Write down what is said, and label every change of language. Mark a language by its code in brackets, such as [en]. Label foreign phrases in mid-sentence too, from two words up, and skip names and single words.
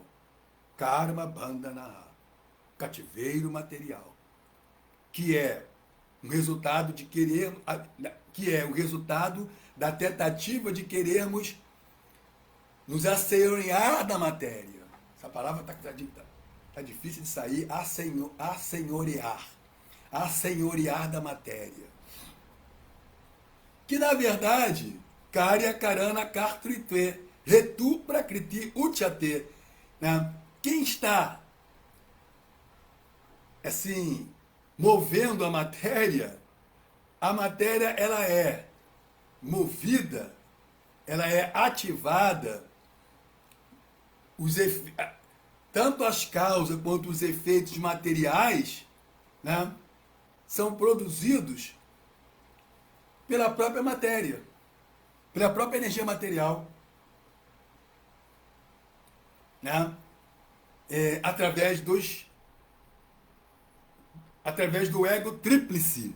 [sa] Karma bandhanaha, [pt] cativeiro material, que é um resultado de querer, que é o resultado da tentativa de querermos nos assenhorear da matéria. Essa palavra tá difícil de sair, assenhorear da matéria. Que na verdade, [sa] karya karana kartritve, retu prakriti uchate, [pt] né? Quem está assim movendo a matéria ela é movida, ela é ativada, tanto as causas quanto os efeitos materiais, né, são produzidos pela própria matéria, pela própria energia material, né, através do ego tríplice.